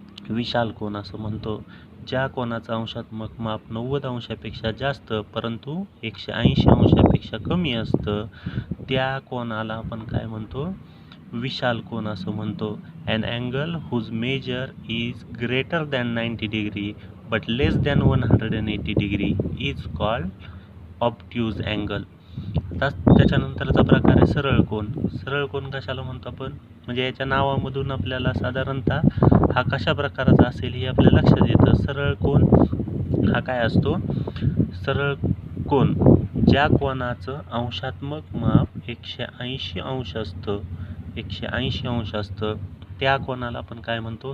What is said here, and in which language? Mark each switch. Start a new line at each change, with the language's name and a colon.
Marathi: विशाल कोन असं म्हणतो. ज्या कोनाचं अंशात्मक माप 90 अंशापेक्षा जास्त परंतु 180 अंशापेक्षा कमी असतं त्या कोनाला आपण काय म्हणतो? विशाल कोन असं म्हणतो.
English: An angle whose measure is greater than 90 degree but less than 180 degree is called obtuse angle.
Marathi: आता त्याच्यानंतरचा प्रकार आहे सरळ कोन कशाला म्हणतो आपण? म्हणजे याच्या नावामधून आपल्याला साधारणतः हा कशा प्रकाराचा असेल हे आपल्या लक्षात येतं. सरळ कोन हा काय असतो? सरळ कोन ज्या कोनाचं अंशात्मक माप 180 अंश असतं त्या कोनाला आपण काय म्हणतो?